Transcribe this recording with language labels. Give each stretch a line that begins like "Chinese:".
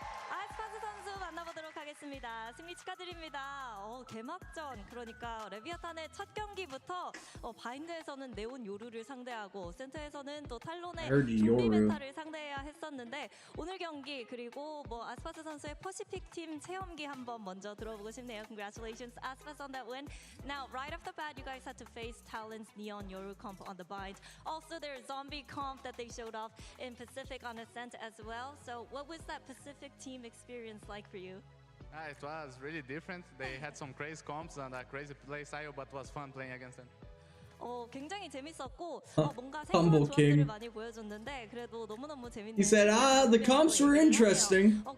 Korean: 아스파스 선수 만나보도록 하겠습니다. 승리 축하드립니다. 개막전, 그러니까 레비아탄의 첫 경기부터 바인드에서는 네온 요루를 상대하고 센터에서는 또 탈론의 좀비 메타를 상대해야 했었는데 오늘 경기 그리고 뭐 아스파스 선수의 퍼시픽 팀 체험기 한번 먼저 들어보고 싶네요.
English: Congratulations, Aspas, on that win. Now, right off the bat, you guys had to face Talon's Neon Yoru comp on the bind. Also, their zombie comp that they showed off in Pacific on Ascent as well. So, what was that Pacific team experience like for you? It was really different. They had some crazy comps and a crazy play style, but it was fun playing against them.
Korean: 굉장히 재밌었고 뭔가 새로운 조합들을 많이 보여줬는데 그래도 너무너무 재밌는.
English: He said, the comps were interesting.